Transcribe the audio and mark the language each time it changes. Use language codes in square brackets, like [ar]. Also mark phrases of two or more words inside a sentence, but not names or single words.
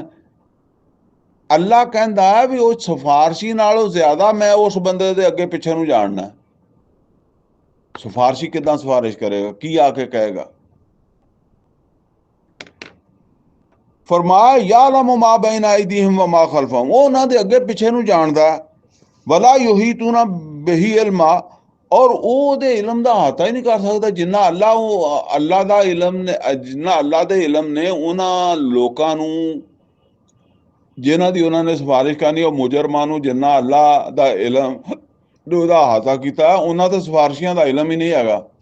[pa] ਅੱਲਾ ਕਹਿੰਦਾ ਵੀ ਉਹ ਸਿਫਾਰਸ਼ੀ ਨਾਲੋਂ ਜ਼ਿਆਦਾ ਮੈਂ ਉਸ ਬੰਦੇ ਦੇ ਅੱਗੇ ਪਿੱਛੇ ਨੂੰ ਜਾਣਨਾ। ਸਿਫਾਰਸ਼ੀ ਕਿੱਦਾਂ ਸਿਫਾਰਿਸ਼ ਕਰੇਗਾ? ਕੀ ਆ ਕੇ ਕਹੇਗਾ? [ar] ਫਰਮਾਇਆ يعلم ما بين أيديهم وما خلفهم, [pa] ਉਹ ਉਹਨਾਂ ਦੇ ਅੱਗੇ ਪਿੱਛੇ ਨੂੰ ਜਾਣਦਾ। [ar] ولا يحيطون به علما, [pa] ਔਰ ਉਹਦੇ ਇਲਮ ਦਾ ਅਹਾਤਾ ਹੀ ਨਹੀਂ ਕਰ ਸਕਦਾ ਜਿੰਨਾ ਅੱਲਾ ਦਾ ਇਲਮ ਨੇ, ਜਿੰਨਾ ਅੱਲਾ ਦੇ ਇਲਮ ਨੇ ਉਹਨਾਂ ਲੋਕਾਂ ਨੂੰ ਜਿਨ੍ਹਾਂ ਦੀ ਉਹਨਾਂ ਨੇ ਸਿਫਾਰਿਸ਼ ਕਰਨੀ, ਉਹ ਮੁਜਰਮਾਂ ਨੂੰ ਜਿੰਨਾ ਅੱਲਾ ਦਾ ਇਲਮ ਉਹਦਾ ਅਹਾਤਾ ਕੀਤਾ, ਉਹਨਾਂ ਤੇ ਸਿਫਾਰਸ਼ੀਆਂ ਦਾ ਇਲਮ ਹੀ ਨਹੀਂ ਹੈਗਾ।